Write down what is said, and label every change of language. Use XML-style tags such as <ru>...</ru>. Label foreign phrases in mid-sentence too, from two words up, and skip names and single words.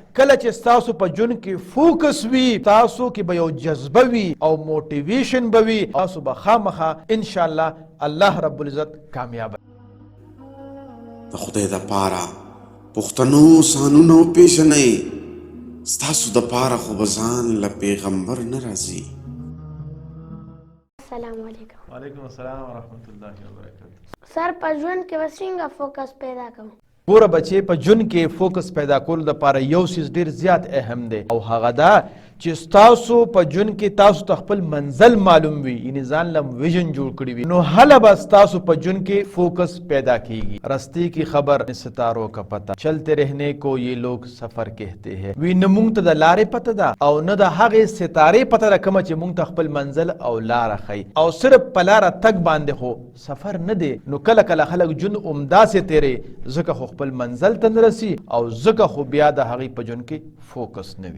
<ps>کله چې ستاسو په ژوند کې فوکس وي تاسو کې به یو جذبه وي او موټیویشن به وي تاسو به خامخا</ps> <ar>انشاءالله الله رب العزت</ar> <ps>کامیاب د خدای د پاره پښتنو سانونو پیژنئ ستاسو د پاره خو به ځان له پیغمبر نه راځي.</ps> <ar>السلام علیکم. وعلیکم السلام ورحمۃ اللہ وبرکاتہ.</ar> <ps>سر په ژوند کې به څنګه فوکس پیدا کوم؟ ګوره بچې په ژوند کې فوکس پیدا کولو دپاره یو څیز ډېر زیات اهم دی او هغه دا چې ستاسو په ژوند کې تاسو ته خپل منزل معلوم وي یعنی ځان له ویژن جوړ کړي وي نو هله به ستاسو په ژوند کې فوکس پیدا کیږي.</ps> <ur>رستے کی خبر ستاروں کا پتہ چلتے رہنے کو یہ لوگ سفر کہتے ہیں.</ur> <ps>وی نه مونږ ته د لارې پته ده او نه د هغې ستارې پته ده کومه چې مونږ ته خپل منزل او لاره ښیي او صرف په لاره تګ باندې خو سفر نه دی. نو کله کله خلک ژوند همداسې تیری ځکه خو خپل منزل ته نه رسي او ځکه خو بیا د هغې په ژوند کې فوکس نه وي.</ps>